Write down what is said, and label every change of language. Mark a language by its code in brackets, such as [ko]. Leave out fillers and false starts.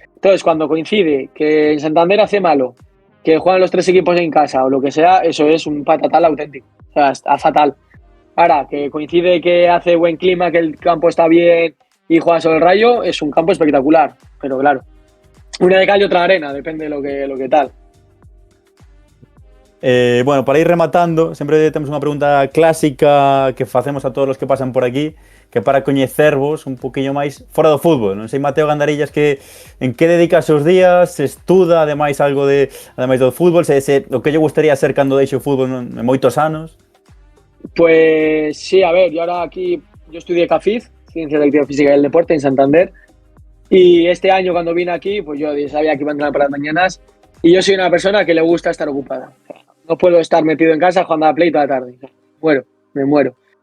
[es] Entonces, cuando coincide que en Santander hace malo, que juegan los 3 equipos en casa o lo que sea, eso es un patatal auténtico. O sea, está fatal. Ahora, que coincide que hace buen clima, que el campo está bien y juega sobre el Rayo, es un campo espectacular. Pero claro, una de cal y otra de arena, depende de lo que tal. [gl] Bueno, para ir rematando, sempre temos unha pregunta clásica que facemos a todos os que pasan por aquí, que para coñecervos un poquinho máis fora do fútbol. Non sei, Mateo Gandarillas, en que dedica os seus días, se estuda ademais algo ademais do fútbol, o que lle gustaría ser cando deixe o fútbol en moitos anos? [es] Pues sí, a ver, yo estudié CAFID, Ciencia de la Actividad Física y el Deporte, en Santander, y este año cuando vine aquí, pues yo sabía que iba a entrenar por las mañanas, y yo soy una persona que le gusta estar ocupada. No puedo estar metido en casa jugando a la Play toda la tarde. Me muero.